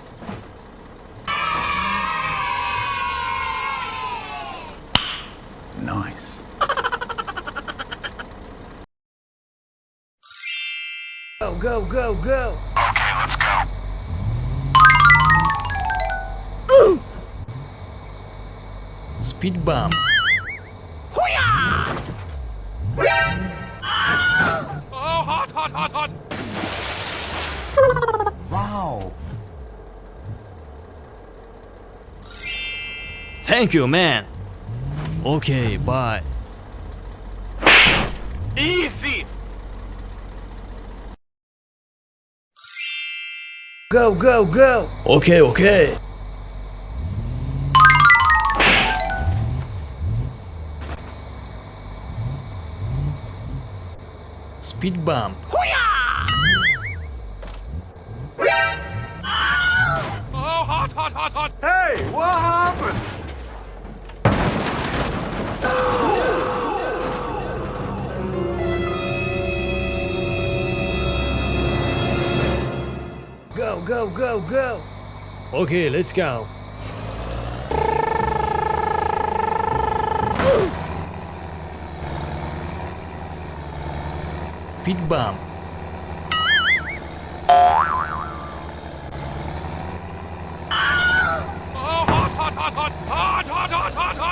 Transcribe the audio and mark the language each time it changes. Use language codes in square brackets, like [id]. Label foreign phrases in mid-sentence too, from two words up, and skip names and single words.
[en] Nice. Go, go, go, go! Okay, let's go. Speed bump. Oh, hot, hot, hot, hot. Wow. Thank you, man. Okay, bye. Easy. Go, go, go! Okay, okay. Speed bump. Oh, hot, hot, hot, hot. Hey, what happened? Go, go, go, go! Okay, let's go. Speed bump. Oh, hot, hot, hot, hot. Hot, hot, hot, hot, hot.